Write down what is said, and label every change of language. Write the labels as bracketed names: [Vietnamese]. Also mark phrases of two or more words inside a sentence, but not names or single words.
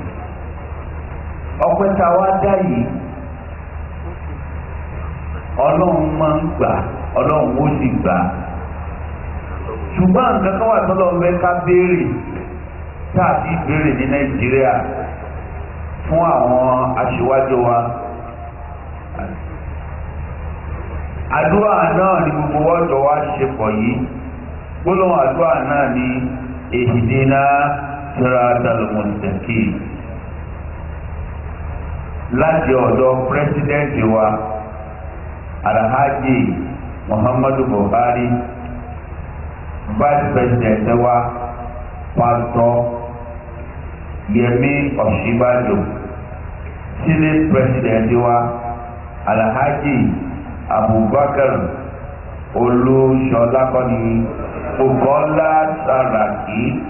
[Yoruba] Ọpẹ́ tá wá dá yìí Ọlọ́run máa ń gbà Ọlọ́run ó sì gbà ṣùgbọ́n nǹkan kan wà tọ́lọ́ fẹ́ ká béèrè táàbí ìbéèrè ní Nàìjíríà fún àwọn aṣíwájú wa. Àdúrà náà ni gbogbo wọ́jọ́ wa ṣe pọ̀ yìí gbólóhùn àdúrà náà ni [Arabic] اهدنا الصراط المستقيم [Yoruba] láti ọ̀dọ̀ pírẹsidẹ́ǹtì wa Alhaji Muhammadu Buhari, [English] Vice President [Yoruba] wa Pastor Yemi Ọ̀ṣínbàjò, [English] Senate President [Yoruba] wa Alhaji Abubakar Olúṣọlákọ́ni Bukola Saraki